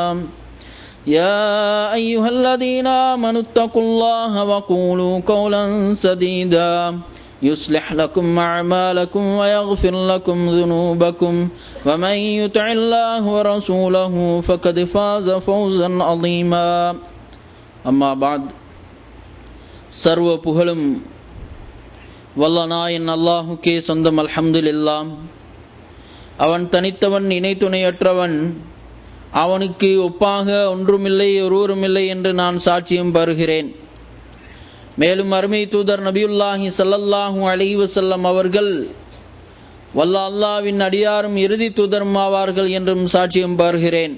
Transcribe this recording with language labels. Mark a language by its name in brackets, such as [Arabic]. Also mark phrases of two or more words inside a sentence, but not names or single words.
[Arabic] يا أيها الذين آمنوا اتقوا الله وقولوا قولا سديدا يصلح لكم أعمالكم ويغفر لكم ذنوبكم ومن يطع الله ورسوله فقد فاز فوزا عظيما أما بعد [Tamil] சர்வ புகழும் வல்ல நாயன் அல்லாஹுக்கே சொந்தம் அல்ஹம்துலில்லாஹ். அவன் தனித்தவன் இணை துணையற்றவன், அவனுக்கு ஒப்பாக ஒன்றுமில்லை ஒருவருமில்லை என்று நான் சாட்சியம் பருகிறேன். மேலும் அருமை தூதர் [Arabic] نبي الله صلى الله عليه وسلم [Tamil] அவர்கள் வல்ல அல்லாஹ்வின் அடியாரும் இறுதி தூதரும் ஆவார்கள் என்றும் சாட்சியம் பருகிறேன்.